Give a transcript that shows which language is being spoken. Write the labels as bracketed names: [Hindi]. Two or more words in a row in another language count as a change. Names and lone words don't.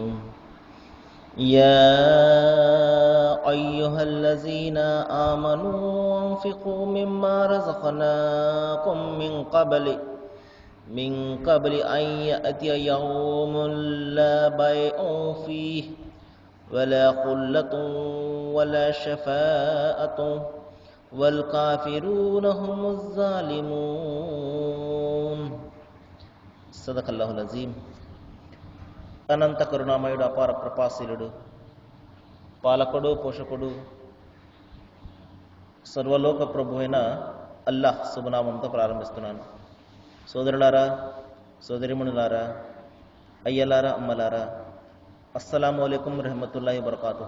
[Arabic] يا أيها الذين آمنوا أنفقوا مما رزقناكم من قبل أن يأتي يوم لا بيع فيه ولا خلة ولا شفاعة والكافرون هم الظالمون. صدق الله العظيم. [Telugu] అనంత కరుణామయుడు, అపార కృపాశీలుడు, పాలకుడు, పోషకుడు, సర్వలోక ప్రభువైన అల్లాహ్ శుభనామంతో ప్రారంభిస్తున్నాను. సోదరులారా, సోదరిమణులారా, అయ్యలారా, అమ్మలారా, [Arabic] السلام عليكم ورحمة الله وبركاته.